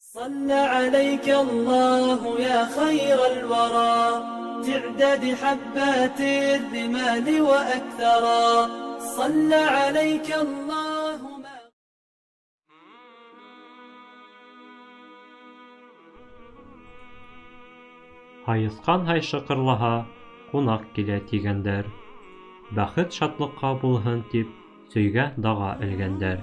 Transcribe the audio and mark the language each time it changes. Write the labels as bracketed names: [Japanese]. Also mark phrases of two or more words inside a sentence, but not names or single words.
[Arabic] صلى عليك الله يا خير الورى تعداد حبات الرمال وأكثرا صلى عليك الله [Bashkir] Һайысҡан һай шыҡырлаһа, ҡунаҡ килә тигәндәр. Бәхет шатлыҡҡа булһын тип, сөйгә даға элгәндәр.